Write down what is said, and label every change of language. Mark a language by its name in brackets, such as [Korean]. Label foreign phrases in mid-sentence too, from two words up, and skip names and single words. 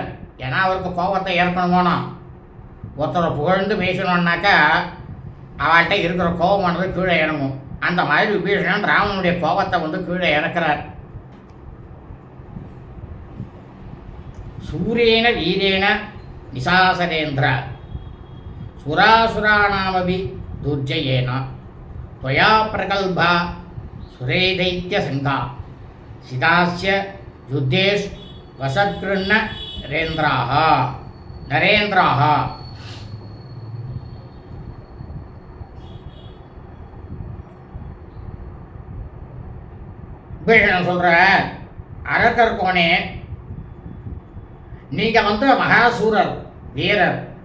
[Tamil] ஏன்னா அவருக்கு கோபத்தை ஏற்கணுமோனா, ஒருத்தரை புகழ்ந்து பேசணுன்னாக்கா அவள்கிட்ட இருக்கிற கோபமானது கீழே இறங்கும். அந்த மாதிரி விபீஷணன் ராவனுடைய கோபத்தை கீழே இறக்கிறார். [Sanskrit] शूरेण वीरेण निशाचरेन्द्र सुरासुराणामपि दुर्जयेन त्वया प्रगल्भा सुरेदैत्यसङ्घा सिदास्य युद्धेषु वसत्कृन्न नरेन्द्राः. [Tamil] விபீஷணன் சொல்ற, அரக்கர்கோனே, நீங்க மகாசூரர் வீரர்.